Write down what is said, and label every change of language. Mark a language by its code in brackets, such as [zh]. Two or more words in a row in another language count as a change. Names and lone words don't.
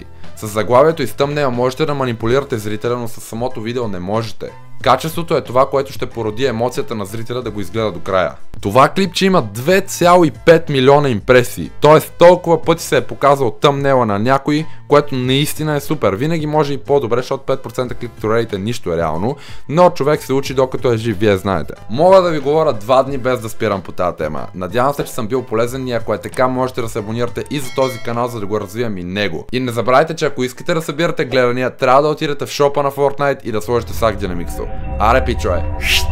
[bg] С заглавието и с thumbnail можете да манипулирате зрителя, но с самото видео не можете. Качеството е това, което ще породи емоцията на зрителя да го изгледа до края. Това клипче има 2,5 милиона импресии, т.е. толкова пъти се е показал тъмнела на някой, което наистина е супер. Винаги може и по-добре, защото 5% [en] click-through rate [bg] е нищо е реално, но човек се учи докато е жив, вие знаете. Мога да ви говоря 2 дни без да спирам по тази тема. Надявам се, че съм бил полезен и ако е така, можете да се абонирате и за този канал, за да го развием и него. И не забравяйте, че ако искате да събирате гледания, трябва да отидете в шопа на Fortnite и да сложите сак Dynamixel. Аре, пичове!